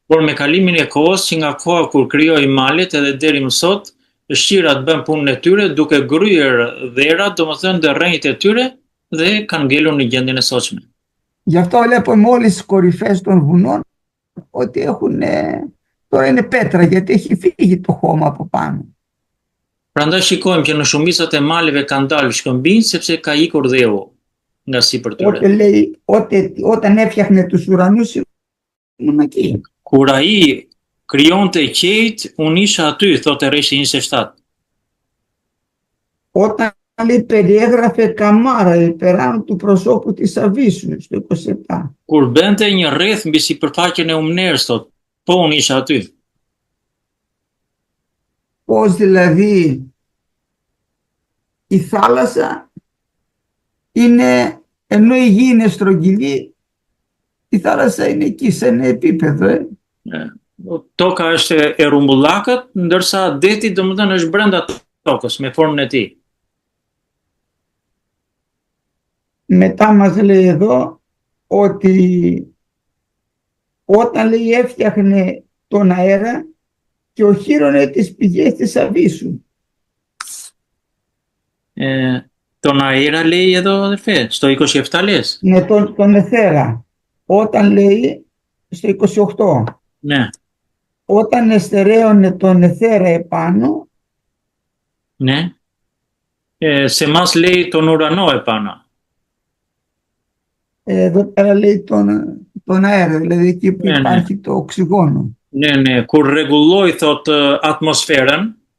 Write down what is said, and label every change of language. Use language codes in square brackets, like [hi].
[sq] Por me kalimin e kohës, që nga koha kur krijoi malet edhe deri më sot, shqirat bën punën e tyre duke gryer dherat, domethënë dhe rrënjët e tyre dhe kanë ngelur në gjendjen e sotshme. [el] Γι' αυτό βλέπουμε όλες τις κορυφές των βουνών ότι τώρα είναι πέτρα, γιατί έχει φύγει το χώμα από πάνω. [sq] Prandaj shikojmë që në shumicat e maleve kanë dalë shkëmbinj sepse ka ikur dheu nga sipër tyre. [el] Όταν έφτιαχνε τους ουρανούς ήμουν εκεί. [sq] Kur ai krijonte qejt, unë isha aty, thotë rreshti 27. [el] Όταν λέει περιέγραφε καμάρα υπεράνω του προσώπου της Αβίσου στο 27. [sq] Kur bënte një rreth mbi sipërfaqen e umnerës, thotë, po unë isha aty. [el] Πώς δηλαδή η θάλασσα είναι Ενώ η γη είναι στρογγυλή, η θάλασσα είναι εκεί σε ένα επίπεδο. Toka është e rrumbullakët, ndërsa deti domethënë është brenda tokës me formën e tij. Μετά μας λέει εδώ ότι όταν λέει έφτιαχνε τον αέρα και οχύρωνε τις πηγές της αβύσσου. Τον αέρα λέει εδώ αδερφέ, στο 27 λες. Ναι, τον εθέρα. Όταν λέει στο 28. Ναι. Όταν εστερέωνε τον εθέρα επάνω. Ναι. Σε μας λέει τον ουρανό επάνω. Εδώ πέρα λέει τον αέρα, δηλαδή εκεί που υπάρχει το οξυγόνο. Ναι, [sq] kur rregulloi thot atmosferën.